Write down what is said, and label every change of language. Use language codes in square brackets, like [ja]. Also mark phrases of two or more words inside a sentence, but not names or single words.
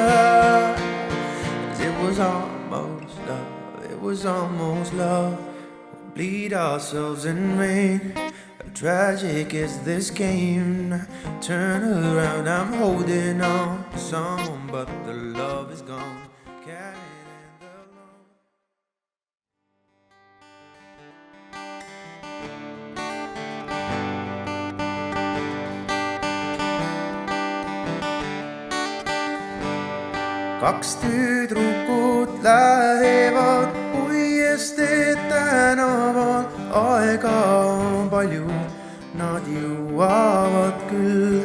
[en] 'Cause it was almost love, it was almost love. We'll bleed ourselves in vain. Tragic is this game. Turn around, I'm holding on to someone, but the love is gone. [et] Kaks tüdrukut lähevad puiestee tänaval, aega on palju, nad jõuavad küll.